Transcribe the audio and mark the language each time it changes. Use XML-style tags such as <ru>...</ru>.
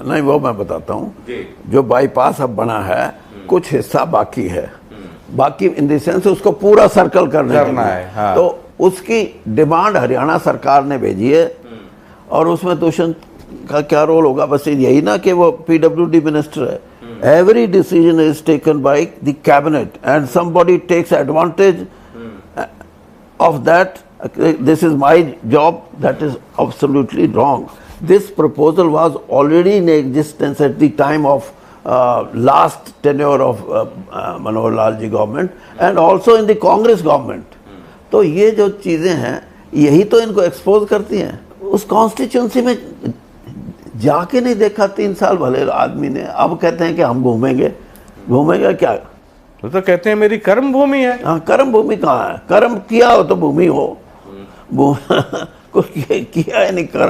<hi>नहीं, वो मैं बताता हूँ, जो बाईपास अब बना है कुछ हिस्सा बाकी है, बाकी</hi> <en>in the sense</en> <hi>उसको पूरा सर्कल करना है। हाँ। तो उसकी डिमांड हरियाणा सरकार ने भेजी है और उसमें दुष्यंत का क्या रोल होगा, बस यही ना कि वो PWD मिनिस्टर है।</hi> <en>Every decision is taken by the cabinet and somebody takes advantage of that. This is my job. That is absolutely wrong. This proposal was already in existence at the time of last tenure of Manohar Lal ji government and also in the Congress government.</en> <hi>तो ये जो चीजें हैं यही तो इनको expose करती हैं। उस कॉन्स्टिट्यूंसी में जाके नहीं देखा 3 साल भले आदमी ने, अब कहते हैं कि हम घूमेंगे। घूमेंगे क्या? तो कहते हैं मेरी कर्म भूमि है। हाँ, कर्म भूमि कहाँ है? कर्म किया हो तो भूमि हो, कुछ किया है नहीं।</hi>